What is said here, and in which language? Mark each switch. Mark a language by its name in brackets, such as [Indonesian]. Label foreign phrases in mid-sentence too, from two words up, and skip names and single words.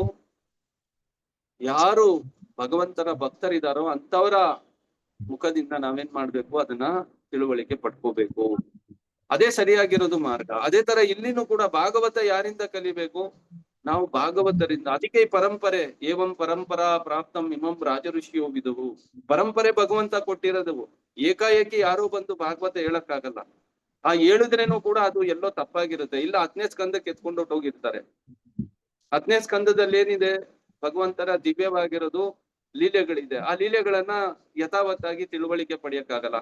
[Kannada] ಯಾರು ಭಗವಂತನ ಭಕ್ತರಿದಾರೋ ಅಂತವರ ಮುಖದಿಂದ ನಾವೇನ್ ಮಾಡ್ಬೇಕು, ಅದನ್ನ ತಿಳುವಳಿಕೆ ಪಡ್ಕೋಬೇಕು. ಅದೇ ಸರಿಯಾಗಿರೋದು ಮಾರ್ಗ. ಅದೇ ತರ ಇಲ್ಲಿನೂ ಕೂಡ ಭಾಗವತ ಯಾರಿಂದ ಕಲಿಬೇಕು? ನಾವು ಭಾಗವತರಿಂದ. ಅದಕ್ಕೆ ಈ ಪರಂಪರೆ, [Sanskrit] ಏವಂ ಪರಂಪರಾ ಪ್ರಾಪ್ತಂ ಇಮಂ ರಾಜಋಷಿಯೋ ವಿದುಹು. [Kannada] ಪರಂಪರೆ ಭಗವಂತ ಕೊಟ್ಟಿರೋದು. ಏಕಾಏಕಿ ಯಾರೋ ಬಂದು ಭಾಗವತ ಹೇಳಕ್ಕಾಗಲ್ಲ. ಆ ಹೇಳಿದ್ರೇನು ಕೂಡ ಅದು ಎಲ್ಲೋ ತಪ್ಪಾಗಿರುತ್ತೆ. ಇಲ್ಲ 10ನೇ ಸ್ಕಂದಕ್ಕೆ ಎತ್ಕೊಂಡು ಹೋಗಿರ್ತಾರೆ. 10ನೇ ಸ್ಕಂದದಲ್ಲಿ ಏನಿದೆ? ಭಗವಂತನ ದಿವ್ಯವಾಗಿರೋದು ಲೀಲೆಗಳಿದೆ. ಆ ಲೀಲೆಗಳನ್ನ ಯಥಾವತ್ತಾಗಿ ತಿಳುವಳಿಕೆ ಪಡೆಯಕ್ಕಾಗಲ್ಲ.